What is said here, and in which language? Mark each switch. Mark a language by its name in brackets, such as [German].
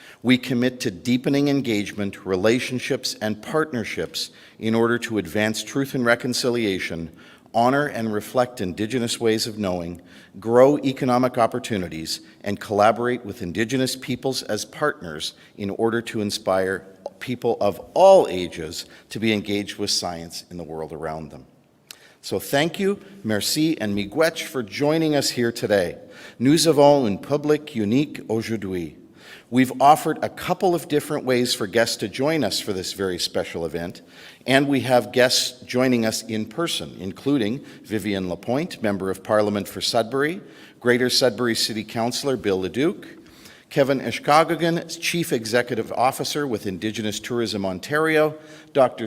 [English] We commit to deepening engagement, relationships, and partnerships in order to advance truth and reconciliation, honor and reflect Indigenous ways of knowing, grow economic opportunities, and collaborate with Indigenous peoples as partners in order to inspire people of all ages to be engaged with science in the world around them. So thank you, merci, and miigwech for joining us here today. [French] Nous avons un public unique aujourd'hui. [English] We've offered a couple of different ways for guests to join us for this very special event, and we have guests joining us in person, including Vivienne Lapointe, Member of Parliament for Sudbury, Greater Sudbury City Councillor Bill Leduc, Kevin Eschkakagan, Chief Executive Officer with Indigenous Tourism Ontario, Dr.